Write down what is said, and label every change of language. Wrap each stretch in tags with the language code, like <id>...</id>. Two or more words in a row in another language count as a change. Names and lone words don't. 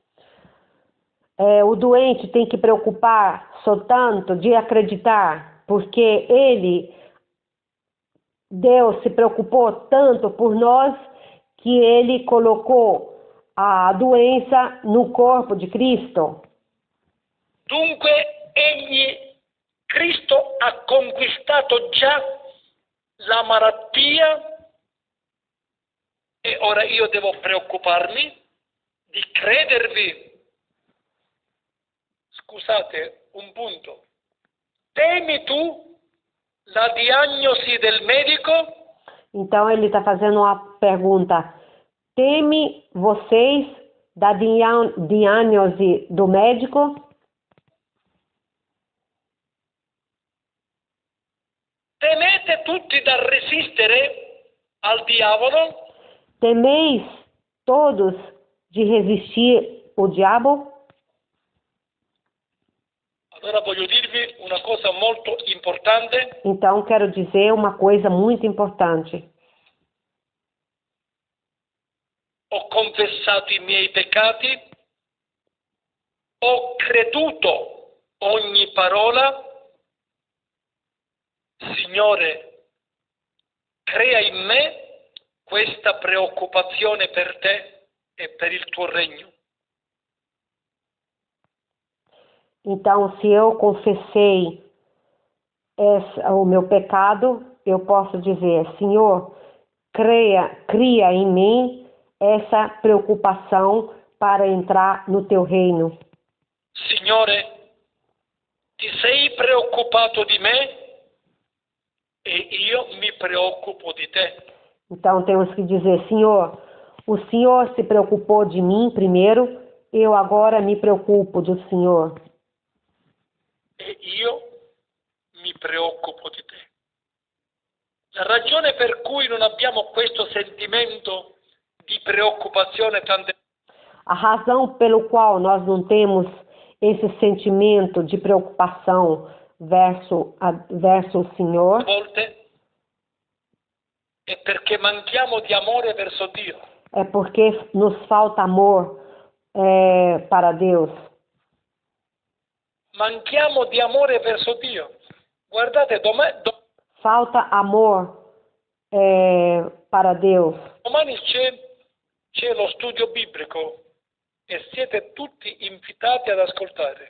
<pt>O doente tem que preocupar soltanto de acreditar, porque Deus se preocupou tanto por nós que ele colocou a doença no corpo de Cristo.</pt> <it>Dunque Cristo ha conquistato già la malattia e ora io devo preoccuparmi di credervi. Scusate, un punto. Temi tu la diagnosi del medico?</it> <pt>Então ele está fazendo uma pergunta. Teme vocês da diagnose do médico?</pt> <it>Temete tutti da resistere al diavolo?</it> <pt>Temeis todos de resistir o diabo?</pt> <it>Allora voglio dirvi una cosa molto importante.</it> <pt>Então quero dizer uma coisa muito importante.</pt> <it>Ho confessato i miei peccati, ho creduto ogni parola. Signore, crea in me questa preoccupazione per te e per il tuo regno.</it> <pt>Então, se eu confessei o meu pecado, eu posso dizer, Senhor, cria em mim essa preocupação para entrar no teu reino.</pt> <it>Signore, ti sei preoccupato di me e io mi preoccupo di te.</it> <pt>Então temos que dizer, Senhor, o Senhor se preocupou de mim primeiro, eu agora me preocupo do Senhor.</pt> <it>E io mi preoccupo di te. La ragione per cui non abbiamo questo sentimento di preoccupazione tante</it> <pt>A razão pelo qual nós não temos esse sentimento de preocupação verso o Senhor</pt> <it>volte è perché manchiamo di amore verso Dio.</it> <pt>é porque nos falta amor para Deus.</pt> <it>Manchiamo di amore verso Dio. Guardate,</it> <pt>Falta amor para Deus.</pt> <it>domani c'è lo studio biblico e siete tutti invitati ad ascoltare.</it>